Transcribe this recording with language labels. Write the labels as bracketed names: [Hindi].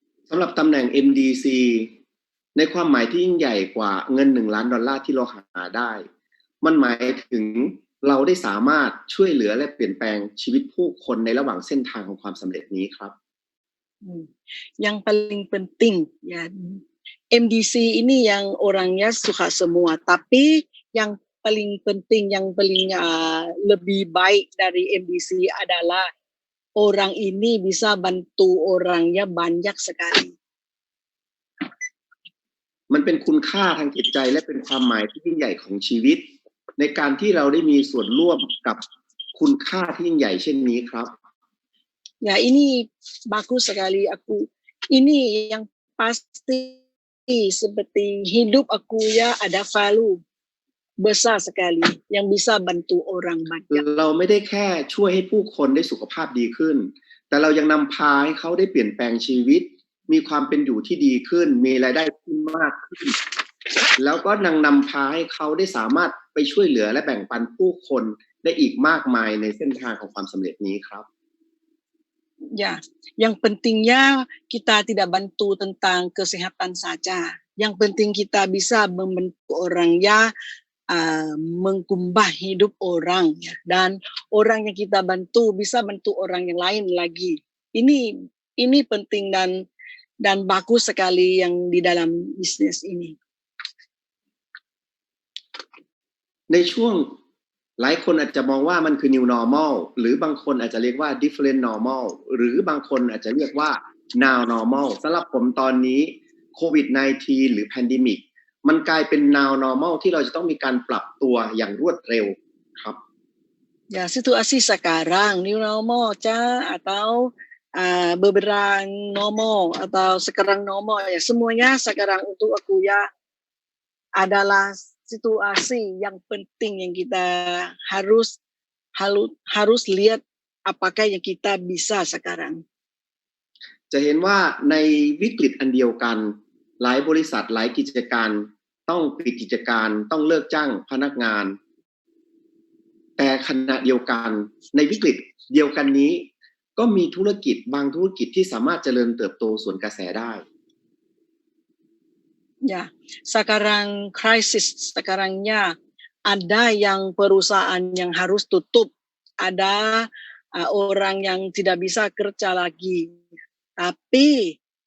[Thai] สำหรับตำแหน่ง MDC ในความหมายที่ยิ่งใหญ่กว่าเงิน$1 ล้านที่เราหาได้มันหมายถึงเราได้สามารถช่วยเหลือและเปลี่ยนแปลงชีวิตผู้คนในระหว่างเส้นทางของความสำเร็จนี้ครับ [Indonesian] Yang paling penting ya, MDC ini yang orangnya suka semua, tapi yang paling penting, yang paling lebih baik dari MDC adalah orang ini bisa bantu orangnya banyak sekali. [Thai] มันเป็นคุณค่าทางจิตใจและเป็นความหมายที่ยิ่งใหญ่ของชีวิตในการที่เราได้มีส่วนร่วมกับคุณค่าที่ยิ่งใหญ่เช่นนี้ครับ [Indonesian] Ya, ini bagus sekali aku. Ini yang pasti seperti hidup aku ya ada value besar sekali yang bisa bantu orang banyak. [Thai] เราไม่ได้แค่ช่วยให้ผู้คนได้สุขภาพดีขึ้นแต่เรายังนำพาให้เขาได้เปลี่ยนแปลงชีวิตมีความเป็นอยู่ที่ดีขึ้นมีรายได้ที่มากขึ้นแล้วก็นำพาให้เขาได้สามารถไปช่วยเหลือและแบ่งปันผู้คนได้อีกมากมายในเส้นทางของความสำเร็จนี้ครับ [Indonesian] Ya, yang pentingnya kita tidak bantu tentang kesehatan saja. Yang penting kita bisa membantu orang ya, mengubah hidup orang ya. Dan orang yang kita bantu bisa bantu orang yang lain lagi. Ini penting dan bagus sekali yang di dalam bisnis ini. [Thai] ในช่วงหลายคนอาจจะมองว่ามันคือ new normal หรือบางคนอาจจะเรียกว่า different normal หรือบางคนอาจจะเรียกว่า now normal สำหรับผมตอนนี้โควิด -19 หรือ pandemic มันกลายเป็น now normal ที่เราจะต้องมีการปรับตัวอย่างรวดเร็วครับ [Indonesian] Ya, situasi sekarang new normal atau beberapa normal atau sekarang normal ya, semuanya sekarang untuk aku ya adalah situasi yang penting yang kita harus lihat apakah yang kita bisa sekarang. [Thai] จะเห็นว่าในวิกฤตอันเดียวกันหลายบริษัทหลายกิจการต้องปิดกิจการต้องเลิกจ้างพนักงานแต่ขณะเดียวกันในวิกฤตเดียวกันนี้ก็มีธุรกิจบางธุรกิจที่สามารถเจริญเติบโตสวนกระแสได้ [Indonesian] Ya, sekarang krisis sekarangnya ada yang perusahaan yang harus tutup, ada orang yang tidak bisa kerja lagi. Tapi